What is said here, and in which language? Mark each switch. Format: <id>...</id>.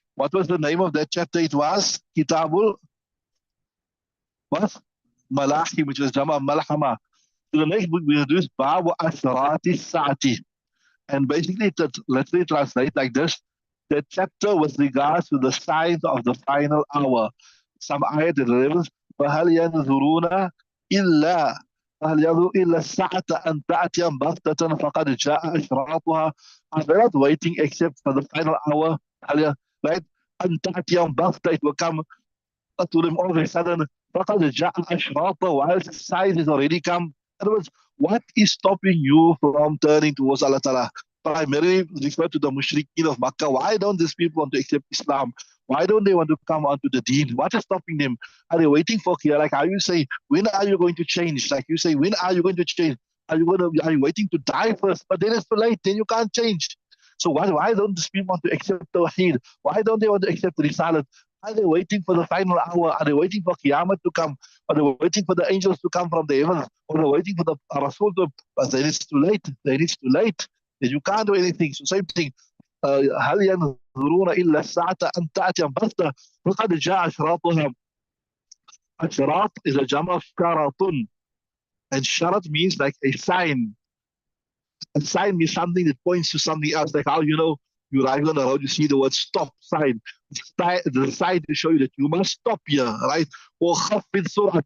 <en>What was the name of that chapter? It was Kitabul what? Malahi, which was Jama Malhama. So the next book we will do is Babu Asrati Sa'ati. And basically, let's say translate like this. that chapter with regards to the signs of the final hour. Some ayat delivers,</en> <ar>فَهَلْ يَنْظُرُونَ إِلَّا فَهَلْ يَنْظُرُ إِلَّا السَّاعَةَ أَنْ تَأْتِيَهُمْ بَغْتَةً فَقَدْ جَاءَ أَشْرَاطُهَا.</ar> <en>Are they not waiting except for the final hour? Right?</en> <ar>أَنْ تَأْتِيَهُمْ بَغْتَةً,</ar> <en>it will come to them all of a sudden.</en> <ar>فَقَدْ جَاءَ أَشْرَاطُهَا,</ar> <en>while the sign has already come. In other words, what is stopping you from turning towards Allah Ta'ala? Primarily refer to the mushrikeen of Makkah. Why don't these people want to accept Islam? Why don't they want to come onto the deen? What is stopping them? Are they waiting for here? Like how you say, when are you going to change? Like you say, when are you going to change? Are you waiting to die first? But then it's too late. Then you can't change. So why don't these people want to accept Tawheed? Why don't they want to accept Risalat? Are they waiting for the final hour? Are they waiting for Qiyamah to come? Are they waiting for the angels to come from the heavens? Or are they waiting for the Rasul to? But then it's too late. Then it's too late. Then you can't do anything. So same thing.</en> <ar>هل ينظرون إلا الساعة أن تأتي بغتة فقد جاء أشراطها.</ar> <en>أشراط is a jama of sharatun. And sharat means like a sign. A sign means something that points to something else. Like how you arrive on the road, you see the word stop sign. The sign to show you that you must stop here, right? Or khafid surat.</en>